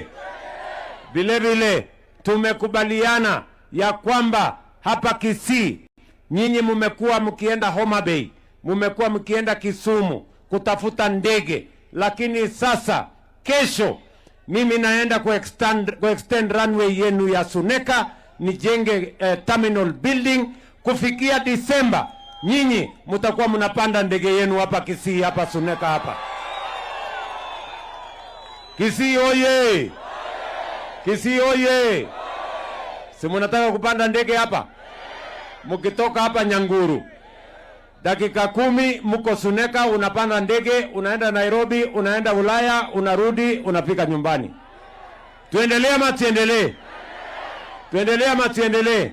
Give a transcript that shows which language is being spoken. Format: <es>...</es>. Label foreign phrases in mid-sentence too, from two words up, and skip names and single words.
<sw>Vile vile tumekubaliana ya kwamba hapa Kisii nyinyi mmekuwa mkienda Homa Bay, mmekuwa mkienda Kisumu kutafuta ndege, lakini sasa kesho mimi naenda</sw> <en>extend runway</en> <sw>yenu ya Suneka, nijenge</sw> <en>terminal building.</en> <sw>Kufikia Disemba nyinyi mtakuwa mnapanda ndege yenu hapa Kisii, hapa Suneka hapa. Kisii oye! Kisii oye! Si mnataka kupanda ndege hapa? Mkitoka hapa Nyanguru, dakika 10 mko Suneka, unapanda ndege, unaenda Nairobi, unaenda Ulaya, unarudi, unafika nyumbani. Tuendelee ama tuendelee? Tuendelee ama tuendelee?</sw>